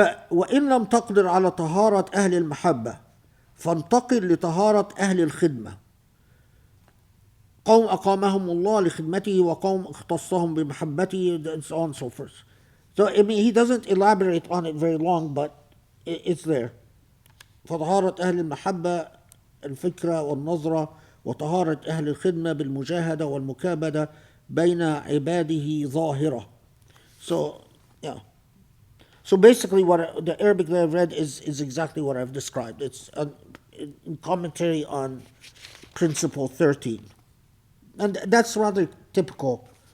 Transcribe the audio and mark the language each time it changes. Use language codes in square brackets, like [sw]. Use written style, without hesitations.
[ar] وإن لم تقدر على طهارة أهل المحبة فانتقل لطهارة أهل الخدمة. قوم أقامهم الله لخدمته وقوم اختصهم بمحبته, [en] and so on and so forth. So he doesn't elaborate on it very long, but it's there. [ar] فطهارة أهل المحبة الفكرة والنظرة، وطهارة أهل الخدمة بالمجاهدة والمكابدة بين عباده ظاهرة. [en] So, yeah. So basically what the Arabic that I've read is exactly what I've described. It's in commentary on Principle 13. And that's rather typical.